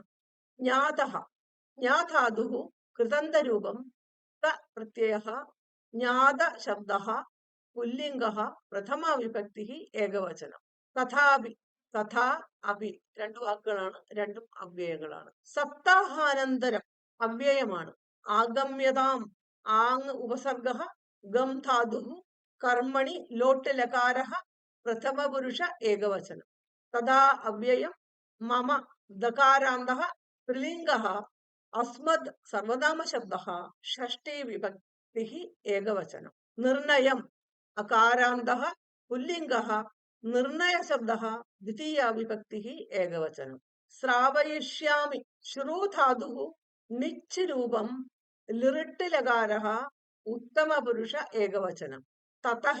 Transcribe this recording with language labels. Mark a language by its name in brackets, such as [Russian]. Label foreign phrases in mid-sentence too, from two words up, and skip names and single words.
[Sanskrit] ജ്ഞാതഃ ജ്ഞാധാതുഃ കൃതന്തരൂപം ത പ്രത്യയഃ ജ്ഞാതശബ്ദः പുല്ലിംഗः പ്രഥമാ വിഭക്തിः ഏകവചനം. തഥാപി തഥാ അപി [Malayalam] രണ്ടു വാക്കുകളാണ്, രണ്ടും അവ്യയങ്ങളാണ്. സപ്താഹാനന്തരം അവ്യയമാണ്. [Sanskrit] ആഗമ്യതാം ആങ് ഉപസർഗഃ ഗം ധാതുഃ कर्मणि लोट् लकारः प्रथमपुरुष एकवचनं तदा अव्ययं मम दकारान्तः स्त्रीलिङ्गः अस्मद् सर्वनामशब्दः षष्ठी विभक्तिः एकवचनं निर्णयम् अकारान्तः पुल्लिङ्गः निर्णयशब्दः द्वितीया विभक्तिः एकवचनं श्रावयिष्यामि श्रु धातुः निच् रूपं लिरिट् लकारः उत्तमपुरुष एकवचनं ततः